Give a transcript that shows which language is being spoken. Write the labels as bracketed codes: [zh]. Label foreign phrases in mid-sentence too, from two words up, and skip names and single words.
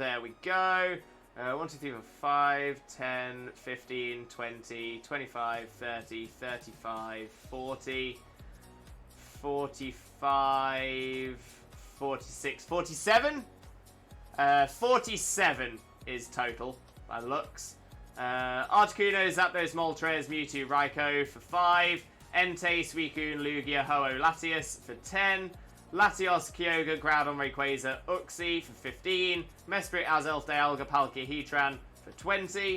[en] There we go. 1, 2, 3, 4, 5, 10, 15, 20, 25, 30, 35, 40, 45, 46, 47? 47 is total, by the looks. Articuno, Zapdos, Moltres, Mewtwo, Raikou for 5. Entei, Suicune, Lugia, Ho-Oh, Latias for 10. Latios, Kyogre, Groudon, Rayquaza, Uxie for 15. Mesprit, Azelf, Dialga, Palkia, Heatran for 20.